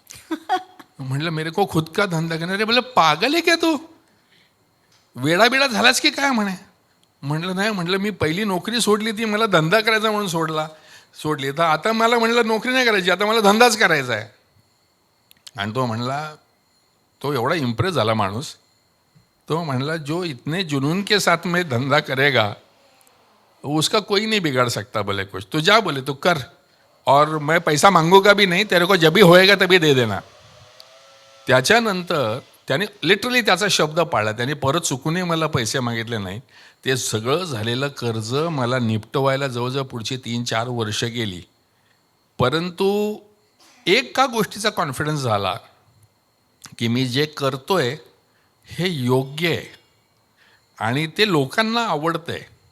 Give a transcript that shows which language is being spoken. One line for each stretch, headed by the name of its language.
Hindi: म्हटलं मेरे को खुद का धंदा करना. अरे बोले पागल
Marathi: आहे क्या तू, वेडाबिडा झालाच की काय म्हणे. म्हटलं नाही, म्हटलं मी पहिली नोकरी सोडली ती मला धंदा करायचा म्हणून सोडली, तर आता मला म्हटलं नोकरी नाही करायची, आता मला धंदाच करायचा आहे. आणि तो म्हणला, तो एवढा इम्प्रेस झाला माणूस, तो म्हणला
Hindi: जो इतने जुनून के साथ में धंधा करेगा उसका कोई नहीं बिगाड़ सकता, बोले कुछ तो जा, बोले तो कर, और मैं पैसा मांगूंगा भी नहीं, तेरे को जब भी होएगा तभी दे देना.
Marathi: त्याच्यानंतर त्याने लिटरली त्याचा शब्द पाळला, त्याने परत चुकूनही मला पैसे मागितले नाही. ते सगळं झालेलं कर्ज मला निपटवायला जवळजवळ पुढची 3-4 वर्ष गेली. परंतु एका गोष्टीचा कॉन्फिडन्स झाला की मी जे करतोय हे योग्य आहे आणि ते लोकांना आवडतंय.